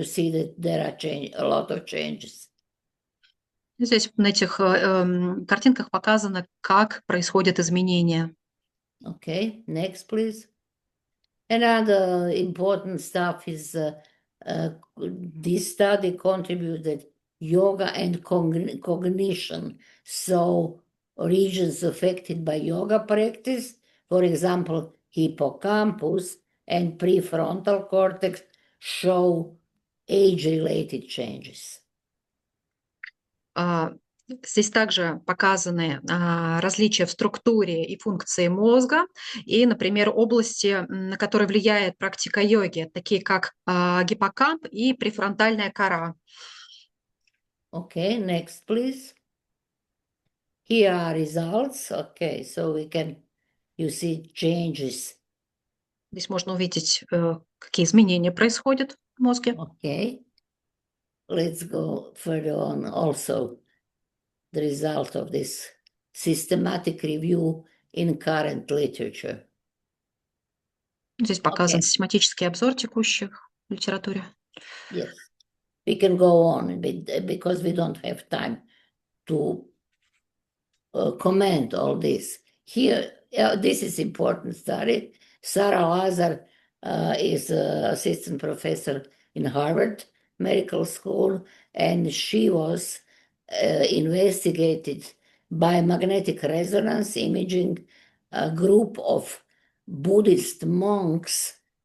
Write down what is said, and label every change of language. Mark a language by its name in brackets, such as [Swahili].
[English] You see that there are a lot of changes. [Russian] Здесь на этих картинках показано, как происходят изменения. [English] Okay, next, please. Another important stuff is this study contributed yoga and cognition. So regions affected by yoga practice, for example, hippocampus and prefrontal cortex, show age-related changes. [Russian] Здесь также показаны различия в структуре и функции мозга и, например, области, на которые влияет практика йоги, такие как гиппокамп и префронтальная кора. [English] Okay, next, please. Here are results. Okay, so you see changes. [Russian] Здесь можно увидеть, какие изменения происходят в мозге. [English] Okay, let's go further on. Also, the result of this systematic review in current literature. [Russian] Здесь показан [English] Okay. [Russian] систематический обзор текущих в литературе. [English] Yes, we can go on because we don't have time to comment all this. Here, this is important study. Sarah Lazar is assistant professor in Harvard Medical School, and she was investigated by magnetic resonance imaging a group of Buddhist monks